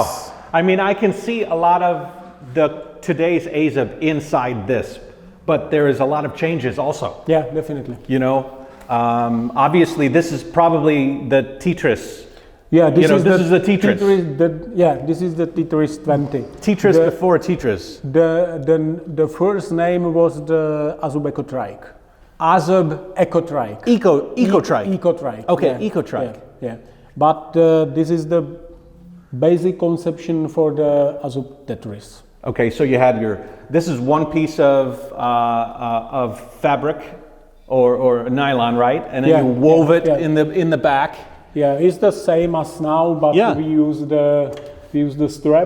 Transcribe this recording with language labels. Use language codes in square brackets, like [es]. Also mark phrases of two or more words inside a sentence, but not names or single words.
[en] I mean, I can see a lot of today's AZUB inside this, but there is a lot of changes also. Yeah, definitely. You know, obviously this is probably the Tetris. Yeah, this is the Tetris. This is the Tetris 20. Tetris before Tetris. The first name was the AZUB Eco Trike. AZUB Eco Trike. Eco Trike. Eco Trike. Okay, yeah. Eco Trike. Yeah. But this is the basic conception for the AZUB Tetris. Okay, so you had this is one piece of fabric or nylon, right? And then you wove it in the back. Yeah, it's the same as now, but we use the straps.